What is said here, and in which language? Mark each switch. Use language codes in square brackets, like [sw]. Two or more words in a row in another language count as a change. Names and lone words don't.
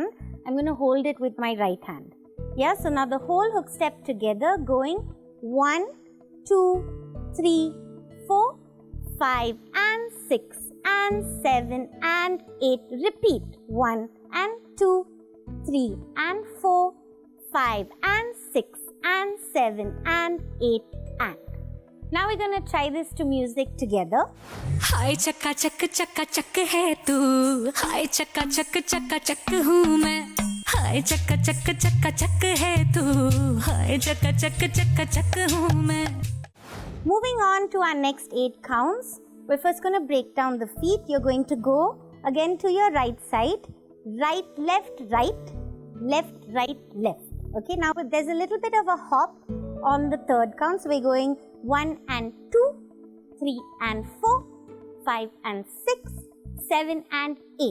[en] I'm going to hold it with my right hand. Yeah, so now the whole hook step together going 1, 2, 3, 4, 5 and 6 and 7 and 8. Repeat 1 and 2, 3 and 4, 5 and 6 and 7 and 8 and. Now we're going to try this to music together. [hi] हाय चक्का चक है तू, हाय चक्का चक हूँ मैं। हाय चक्का चक है तू, हाय चक्का चक हूँ मैं। [en] Moving on to our next 8 counts. We're first going to break down the feet. You're going to go again to your right side. Right, left, right, left, right, left. Okay, now there's a little bit of a hop on the third count. So we're going 1 and 2, 3 and 4, 5 and 6, 7 and 8.